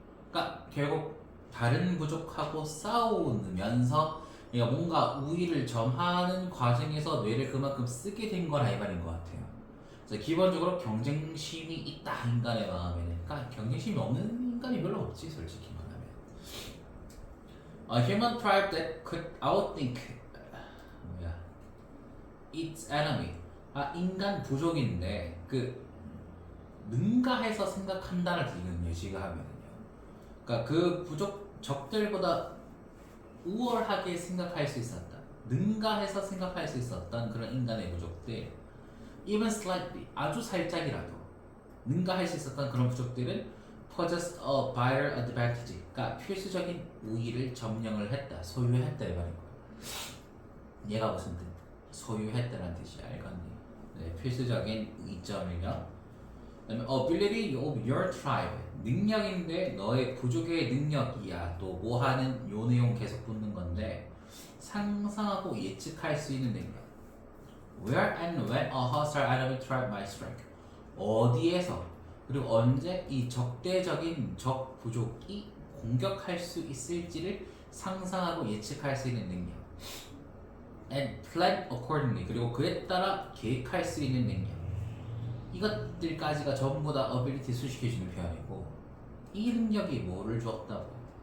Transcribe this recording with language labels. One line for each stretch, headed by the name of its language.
Korean: 그러니까 결국 다른 부족하고 싸우면서 뭔가 우위를 점하는 과정에서 뇌를 그만큼 쓰게 된 거라 이 말인 것 같아요. 그래서 기본적으로 경쟁심이 있다 인간의 마음에는. 그러니까 경쟁심이 없는 인간이 별로 없지 솔직히 말하면.
English: A human tribe that could outthink its enemy.
Korean: 아, 인간 부족인데 그 능가해서 생각한다는 뜻이거든요. 지금 하면은요. 그러니까 그 부족 적들보다 우월하게 생각할 수 있었다. 능가해서 생각할 수 있었던 그런 인간의 부족들,
English: even slightly,
Korean: 아주 살짝이라도 능가할 수 있었던 그런 부족들은
English: possessed a vital advantage,
Korean: 그러니까 필수적인 우위를 점령을 했다, 소유했다 이 말인 거예요. 얘가 무슨 뜻? 소유했다는 뜻이 알겠니? 네, 필수적인 이점이며, 그다음에
English: ability of your tribe,
Korean: 능력인데 너의 부족의 능력이야. 또 뭐 하는 요 내용 계속 붙는 건데, 상상하고 예측할 수 있는 능력.
English: Where and when a hostile enemy tribe might strike.
Korean: 어디에서 그리고 언제 이 적대적인 적 부족이 공격할 수 있을지를 상상하고 예측할 수 있는 능력.
English: And plan accordingly.
Korean: 그리고 그에 따라 계획할 수 있는 능력. 이것들까지가 전부 다 ability 수식해주는 표현이고, 이 능력이 뭐를 주었다고?